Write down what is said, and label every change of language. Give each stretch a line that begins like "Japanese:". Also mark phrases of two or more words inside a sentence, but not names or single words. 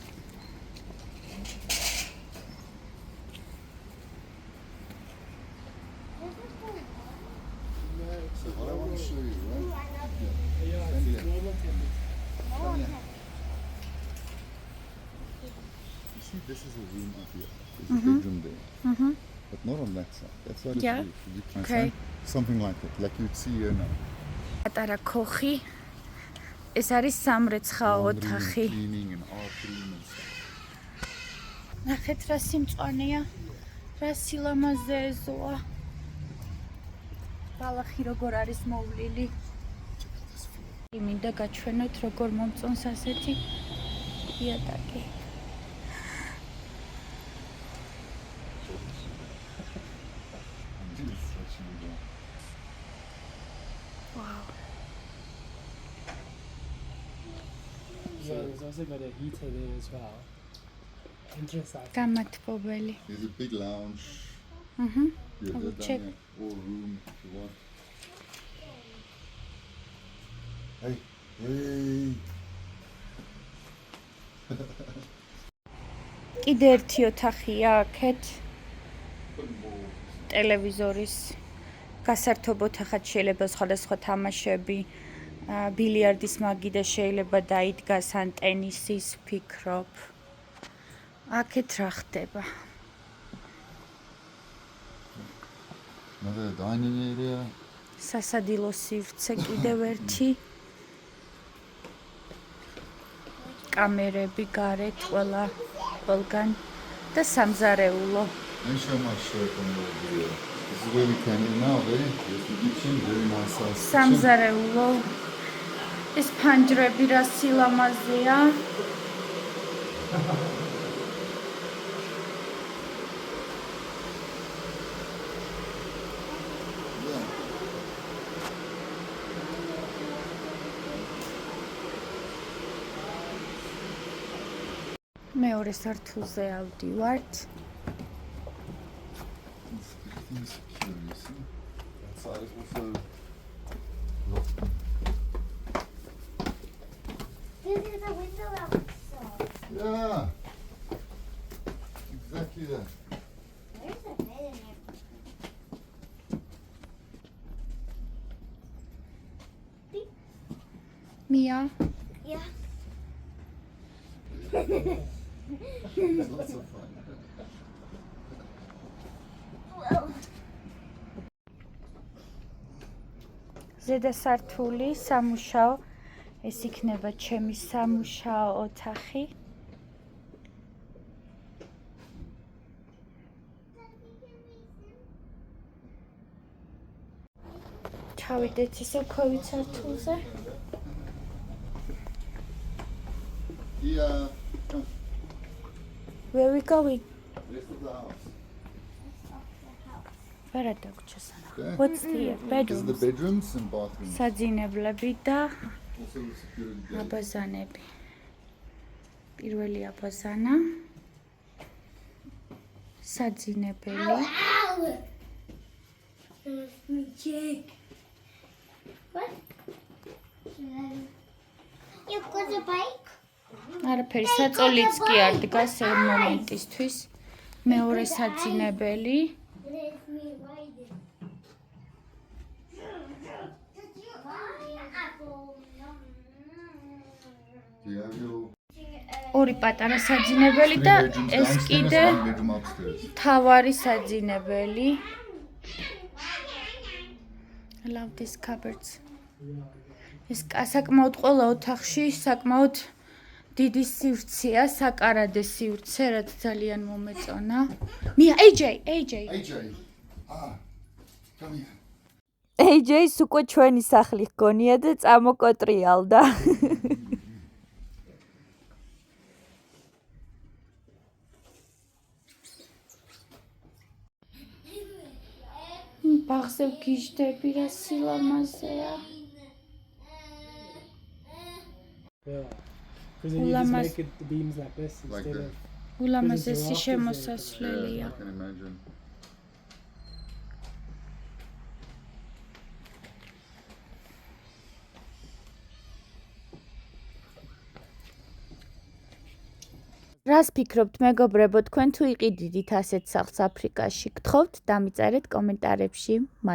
English: So what I want to show you, right? Yeah, it's normal temperature. Come here. You see, this is a room up here. There's a bedroom there. But not on that side. That side is Yeah. roof. You can Okay. see something like that, like you'd see here now.
Georgian: პატარა ქოხი. ეს არის სამრეცხაო ოთახი.
English: Cleaning and art room and stuff.
Georgian: ნახეთ რა სიმწვანეა. რა სილამაზე ეზოა. ბალახი როგორ არის მოვლილი. მინდა გაჩვენოთ როგორ მომწონს ასეთი იატაკი.
English: Wow. Yeah, there's also got a heater there as well. Interesting.
Georgian: გამათბობელი.
English: There's a big lounge. Mhm. Yeah, I will down check. there. All room if you want. Hey, hey.
Georgian: კიდე ერთი ოთახია აქეთ. ტელევიზორის გასართობ ოთახად შეიძლება სხვადასხვა თამაშები, ბილიარდის მაგიდა შეიძლება დაიდგას ან ტენისის ფიქრობ. აქეთ რა ხდება?
English: Another dining area.
Georgian: სასადილო სივრცე კიდევ ერთი. კამერები გარეთ ყველგან და სამზარეულო.
English: Let me show my shirt on the video. This is where we came in now, there. Here's the kitchen, very nice size kitchen.
Georgian: სამზარეულო. ეს ფანჯრები რა სილამაზეა.
English: Yeah.
Georgian: მეორე სართულზე ავდივართ.
English: Everything's secure, you see? That side is also This is a window outside. yeah. see that? There's a bed in there. Mia, Yeah. It's lots of fun. Well,
Georgian: ზედა სართული, სამუშაო. ეს იქნება ჩემი სამუშაო ოთახი. ჩავიდეთ ისე ქვევით სართულზე.
English: Yeah. Come. Where we going? Rest of the house. Where are the Okay. What's the This is the bedrooms? bedrooms and bathrooms.
Georgian: საძინებლები და
English: Also the security gate.
Georgian: აბაზანები. პირველი აბაზანა. საძინებელი.
English: ow! Let me check. What? You've got a bike?
Georgian: არაფერი საწოლიც კი არ დგას ამ მომენტისთვის. მეორე საძინებელი.
English: Let me ride it. Apple. Do you have your
Georgian: ორი პატარა საძინებელი და
English: three bedrooms
Georgian: ეს
English: downstairs,
Georgian: კიდე
English: one bedroom upstairs?
Georgian: თავარი საძინებელი.
English: I love these cupboards.
Georgian: ეს საკმაოდ ყველა ოთახში საკმაოდ დიდი სივრცეა, საკარადე სივრცე, რაც ძალიან მომეწონა. მია,
English: AJ. AJ. Come here.
Georgian: AJ-ს უკვე ჩვენი სახლი ჰგონია და წამოკოტრიალდა. ბაღზე ვგიჟდები რა სილამაზეა.
English: Yeah. Because then you just
Georgian: Ulamas-
English: make it the beams like this Like instead this. of.
Georgian: ულამაზესი
English: Yeah,
Georgian: შემოსასვლელია.
English: I can imagine.
Georgian: რას ფიქრობთ მეგობრებო, თქვენ თუ იყიდით ასეთ სახლს აფრიკაში, გთხოვთ დამიწერეთ კომენტარებში.